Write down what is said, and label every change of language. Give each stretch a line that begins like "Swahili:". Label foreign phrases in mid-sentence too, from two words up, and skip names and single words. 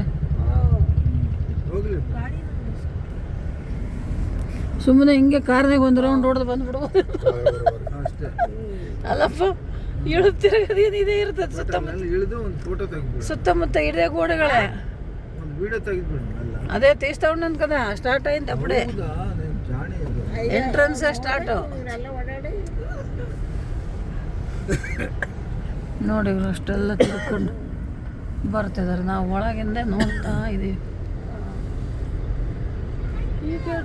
Kannada: ಹೋಗ್ಲಿ ಸುಮ್ಮನೆ ಹಿಂಗೆ ಕಾರ್ನಾಗ ಒಂದು ರೌಂಡ್ ಹೊಡೆದು ಬಂದ್ಬಿಡ್ಬೋದು. ಅಷ್ಟೇ. ಅಲ್ಲಪ್ಪ ಇಳುತ್ತಿರೋದು ಇದೇ ಇರ್ತದೆ ಸುತ್ತಮುತ್ತ ಅಲ್ಲಿ ಇಳಿದು ಒಂದು ಫೋಟೋ ತೆಗಿಬಿಡು, ಸುತ್ತಮುತ್ತ ಇದೇ ಗೋಡೆಗಳೇ. ಒಂದು ವಿಡಿಯೋ ತೆಗಿದ್ಬಿಡು. ಅಲ್ಲ
Telugu: ಅದೇ తీస్తా ఉన్నాను కదా స్టార్ట్ అయింది అప్పుడే
Kannada: ಹೌದಾ ನೀನು ಜಾಣಿ ಅದು. ಎಂಟ್ರೆನ್ಸ್ ಸ್ಟಾರ್ಟ್ ಇವರೆಲ್ಲ ಓಡಾಡಿ ನೋಡಿ ಇವ್ರು ಅಷ್ಟೆಲ್ಲ ತಿಳ್ಕೊಂಡು ಬರ್ತಿದ್ದಾರೆ. ನಾವು ಒಳಗಿಂದ ನೋಡ್ತಾ ಇದೀವಿ. ಈ ಗೇಟ್